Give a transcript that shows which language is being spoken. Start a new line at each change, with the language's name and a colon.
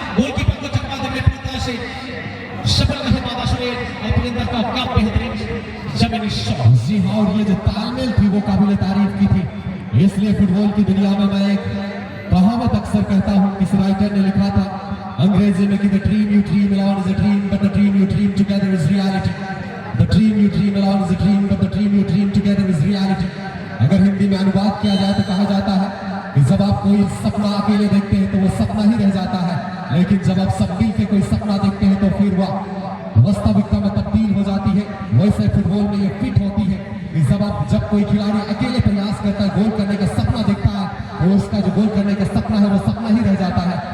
Hindi: Goalkeeper को चकमा देने पूरी से सफल रहे बादशाह और अंदर का क्या बेहतरीन जमीनी शॉट। जी हाँ, और ये जो तालमेल थी वो काबिल तारीफ की थी। इसलिए फुटबॉल की दुनिया में मैं एक कहावत अक्सर कहता हूँ, किसी राइटर ने लिखा था अंग्रेजी में कि
English: the dream you dream alone is a dream but the dream you dream together is reality. The dream you dream alone is a dream but the dream you dream together is reality.
Hindi: अगर हिंदी में अनुवाद किया जाए तो कहा जाता है कि जब आप कोई सपना अकेले देखते हैं तो वो सपना ही रह जाता है, लेकिन जब आप सब मिल के कोई सपना देखते हैं तो फिर वह वास्तविकता में तब्दील हो जाती है। वैसे फुटबॉल में ये फिट होती है कि जब कोई खिलाड़ी अकेले प्रयास करता है, गोल करने का सपना देखता है, तो उसका जो गोल करने का सपना है वो सपना ही रह जाता है।